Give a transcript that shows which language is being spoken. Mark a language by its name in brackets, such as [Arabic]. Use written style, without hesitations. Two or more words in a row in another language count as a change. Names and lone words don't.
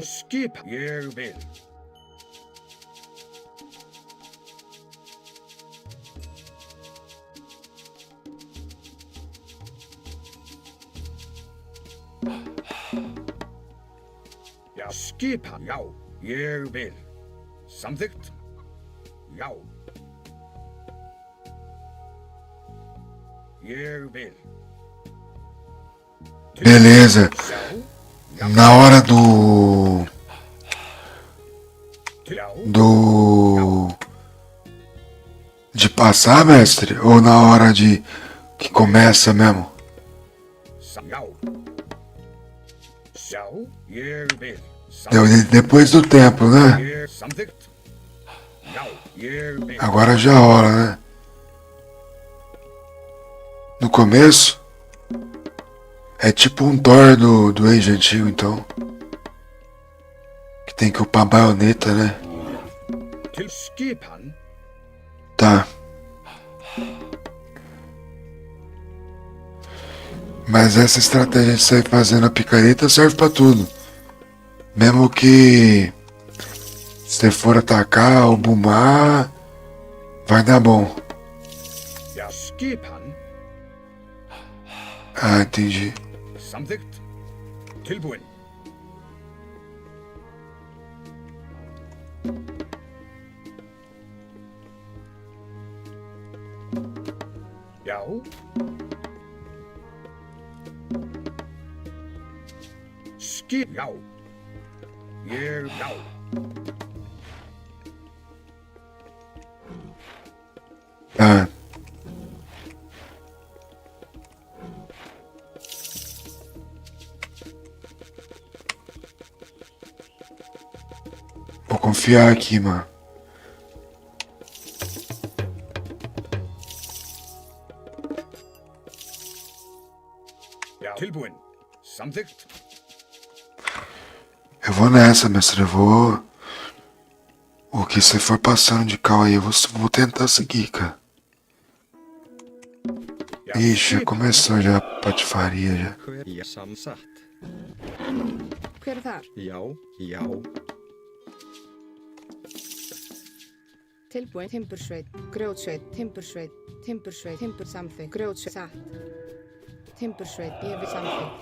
[Icelandic] skipan. Ég vil. Já, skipan. Já, ég vil. Samþykkt. Já. Ég vil. [Portuguese] Beleza. [Icelandic] Já. [Portuguese] Na hora do. [Icelandic] Já. [Portuguese] De passar, mestre? Ou na hora de. Que começa mesmo? [Icelandic] Já. Já. Ég vil. [Portuguese] Depois do tempo, né? [Icelandic] Ég samþykkt. Já. Ég vil. [Portuguese] Agora já rola, né? No começo? É tipo um Thor do Age antigo, então. Que tem que upar a baioneta, né? [Icelandic] Til skipan. [Portuguese] Tá. Mas essa estratégia de sair fazendo a picareta serve pra tudo. Mesmo que se você for atacar ou bumar, vai dar bom. [Icelandic] Já, skipan. [Portuguese] Ah, entendi. [Icelandic] Samþykkt. Tilbúin. Já. Já. Ég, já. [Portuguese] Tá. Vou confiar aqui, mano. [Icelandic] Já. Tilbúin. Samþykkt. [Portuguese] Eu vou nessa, mestre. Eu vou. O que você for passando de cal aí, eu vou tentar seguir, cara. [Icelandic] Já. [Portuguese] Ixi, já começou já a patifaria já. [Icelandic] Hverja samsett? hver þar? Já, já. Tilbúin, timbursveit, grjótsveit, timbursveit, timbursveit, timbursamþykkt, grjótsveit, satt. Timbursveit, ég vil samþykkt.